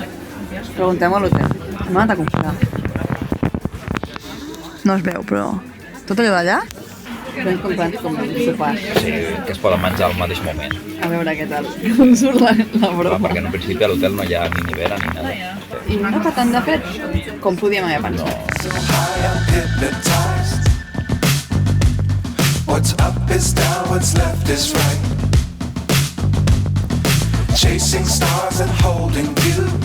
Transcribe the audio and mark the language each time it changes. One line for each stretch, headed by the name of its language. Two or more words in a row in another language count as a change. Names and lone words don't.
Catalan: Preguntem a l'hotel. M'ha anat a confiar. No es veu, però... Tot allò d'allà? Hem comprat com un sopar. Sí, que es poden menjar al mateix moment. A veure què tal. Com surt la broma. Perquè en principi a l'hotel no hi ha ni nevera ni nada. I no fa tant de fred com podíem haver pensat.
English: What's up is down, what's left is right. Chasing stars and holding you.